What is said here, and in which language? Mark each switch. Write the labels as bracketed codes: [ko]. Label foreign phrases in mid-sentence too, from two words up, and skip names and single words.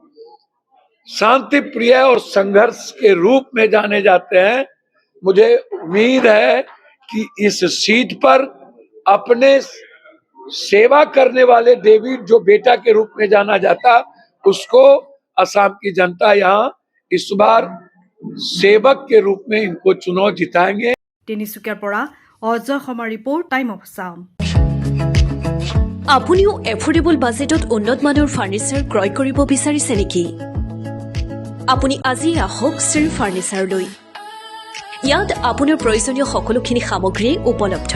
[hi] शांति प्रिय और संघर्ष के रूप में जाने जाते हैं, मुझे उम्मीद है कि इस सीट पर अपने सेवा करने वाले डेविड, जो बेटा के रूप में जाना जाता, उसको असम की जनता यहाँ इस बार सेवक के रूप में इनको चुनाव जिताएंगे। [as] তিনিচুকীয়াৰ পৰা অজয় শৰ্মা ৰিপৰ্ট, টাইম অফ আছাম। আপুনিও এফোৰ্ডেবল বাজেটত উন্নত মানৰ ফাৰ্নিচাৰ ক্ৰয় কৰিব বিচাৰিছে নেকি? আপুনি আজি আহক শ্ৰী ফাৰ্নিচাৰলৈ। ইয়াত আপোনাৰ প্ৰয়োজনীয় সকলোখিনি সামগ্ৰী উপলব্ধ।